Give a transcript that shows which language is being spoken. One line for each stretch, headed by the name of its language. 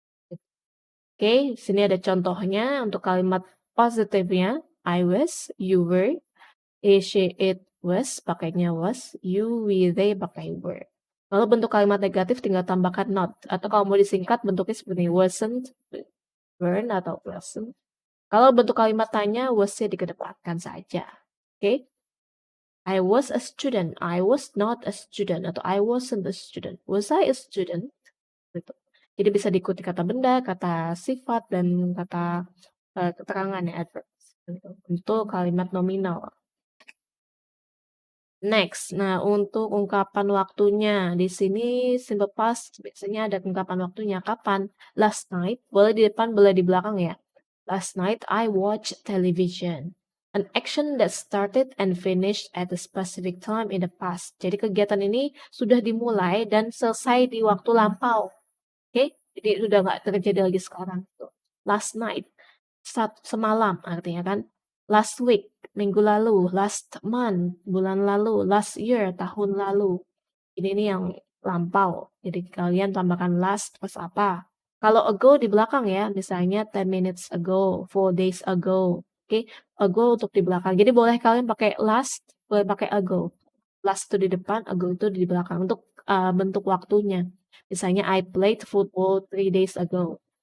Indonesian: Oke, sini ada contohnya untuk kalimat positifnya.
English: I was, you were, she, it, was, pakainya was, you, we, they, pakai were.
Indonesian: Lalu bentuk kalimat negatif tinggal tambahkan not. Atau kalau mau disingkat bentuknya seperti wasn't, weren't, atau wasn't. Kalau bentuk kalimat tanya, was-nya dikedepankan saja. Oke?
English: I was a student. I was not a student. Atau I wasn't a student. Was I a student?
Indonesian: Gitu. Jadi bisa diikuti kata benda, kata sifat, dan kata keterangan ya, adverbs. Gitu. Untuk kalimat nominal. Next, nah untuk ungkapan waktunya, di sini simple past biasanya ada ungkapan waktunya kapan. Last night, boleh di depan, boleh di belakang ya.
English: Last night I watched television. An action that started and finished at a specific time in the past.
Indonesian: Jadi kegiatan ini sudah dimulai dan selesai di waktu lampau. Oke, jadi sudah nggak terjadi lagi sekarang. Last night, semalam artinya kan. Last week, minggu lalu. Last month, bulan lalu. Last year, tahun lalu. Ini yang lampau. Jadi kalian tambahkan last plus apa. Kalau ago di belakang ya, misalnya
English: 10 minutes ago, 4 days ago.
Indonesian: Oke, ago untuk di belakang. Jadi boleh kalian pakai last, boleh pakai ago. Last itu di depan, ago itu di belakang. Untuk bentuk waktunya.
English: Misalnya I played football 3 days ago.